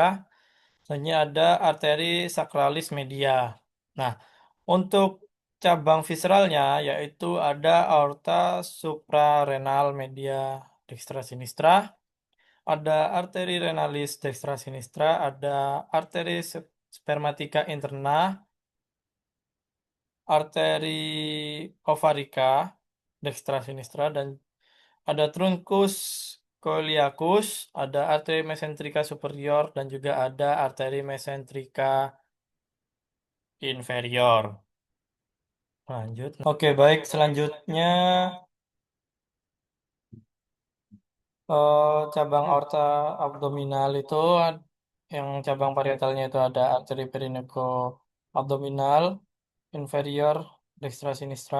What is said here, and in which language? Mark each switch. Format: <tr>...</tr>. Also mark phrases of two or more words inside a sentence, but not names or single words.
<id>Selanjutnya ada arteri</id> <la>sacralis media.</la> <id>Nah, untuk cabang visceralnya yaitu ada aorta suprarenal</id> <la>media dextra sinistra,</la> <id>ada arteri</id> <la>renalis dextra sinistra,</la> <id>ada arteri</id> <la>spermatica interna,</la> <id>arteri</id> <la>ovarica dextra sinistra,</la> <id>dan ada</id> <la>truncus coeliacus,</la> <id>ada arteri</id> <la>mesenterica superior,</la> <id>dan juga ada arteri</id> <la>mesenterica inferior.</la> <id>Lanjut. Oke, baik. Selanjutnya cabang aorta abdominal itu yang cabang parietalnya itu ada arteri perineco abdominal</id> <la>inferior dextra sinistra.</la>